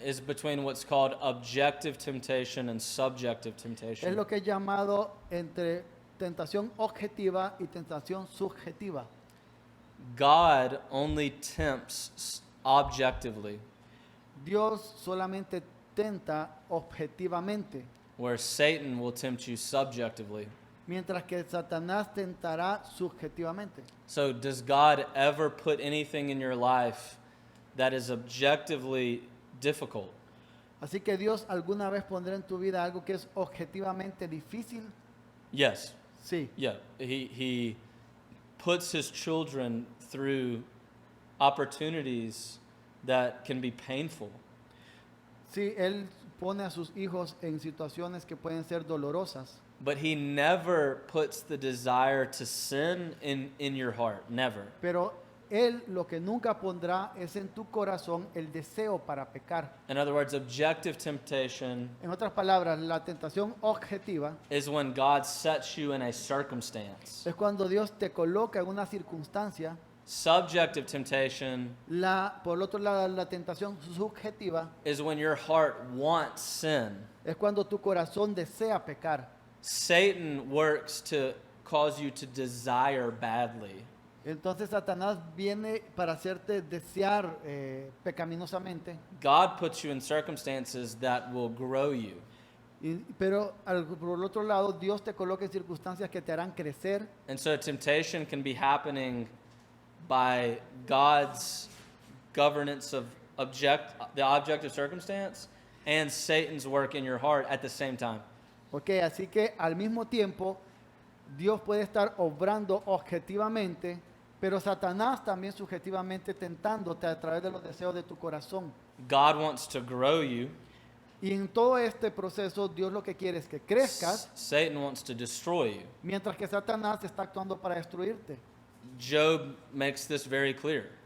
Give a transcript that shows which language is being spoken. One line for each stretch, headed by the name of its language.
English: is between what's called objective temptation and subjective
Spanish: es
English: temptation.
Spanish: lo que es llamado entre tentación objetiva y tentación subjetiva.
English: God only tempts objectively,
Spanish: Dios solamente tenta objetivamente,
English: where Satan will tempt you subjectively.
Spanish: mientras que Satanás tentará subjetivamente.
English: So, does God ever put anything in your life that is objectively difficult?
Spanish: Así que Dios alguna vez pondrá en tu vida algo que es objetivamente difícil.
English: Yes.
Spanish: Sí.
English: Yeah. He puts his children through opportunities that can be painful.
Spanish: Sí, Él pone a sus hijos en situaciones que pueden ser dolorosas,
English: But he never puts the desire to sin in your heart. Never.
Spanish: pero Él lo que nunca pondrá es en tu corazón el deseo para pecar.
English: In other words, objective temptation
Spanish: En otras palabras, la tentación objetiva
English: is when God sets you in a circumstance.
Spanish: es cuando Dios te coloca en una circunstancia.
English: Subjective temptation
Spanish: Por el otro lado, la tentación subjetiva
English: is when your heart wants sin.
Spanish: es cuando tu corazón desea pecar.
English: Satan works to cause you to desire badly.
Spanish: Entonces Satanás viene para hacerte desear pecaminosamente,
English: God puts you in circumstances that will grow you.
Spanish: pero por el otro lado Dios te coloca en circunstancias que te harán crecer.
English: And so temptation can be happening by God's governance of the objective circumstance and Satan's work in your heart at the same time.
Spanish: Ok, así que al mismo tiempo Dios puede estar obrando objetivamente, pero Satanás también subjetivamente tentándote a través de los deseos de tu corazón.
English: God wants to grow you.
Spanish: Y en todo este proceso Dios lo que quiere es que crezcas,
English: Satan wants to destroy you.
Spanish: mientras que Satanás está actuando para destruirte.
English: Job makes this very clear.